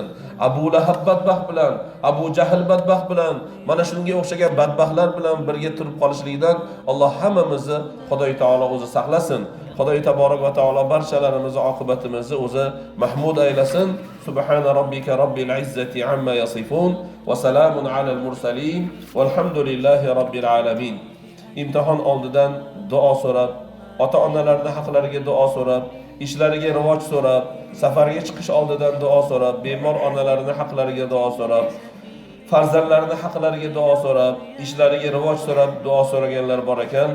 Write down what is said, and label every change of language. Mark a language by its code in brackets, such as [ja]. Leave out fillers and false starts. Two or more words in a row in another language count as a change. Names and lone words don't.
[uz] Abu Lahab badbaxt bilan, Abu Jahl badbaxt bilan, mana shunga o'xshagan badbaxtlar bilan birga turib qolishlikdan Alloh hammamizni Xudo taolo o'zi saqlasin. Xudo [ar] تبارك وتعالى [uz] barchalarimizni oqibatimizni o'zi mahmud aylasin. [ar] سبحان ربك رب العزة عما يصفون وسلام على المرسلين والحمد لله رب العالمين. [uz] İmtihon oldidan duo so'rab, ota-onalarning haqlariga duo so'rab, ishlariga rivoj so'rab, safarga chiqish oldidan duo so'rab, bemor onalarning haqlariga duo so'rab, farzandlarining haqlariga duo so'rab, ishlariga rivoj so'rab, duo so'raganlar bor ekan.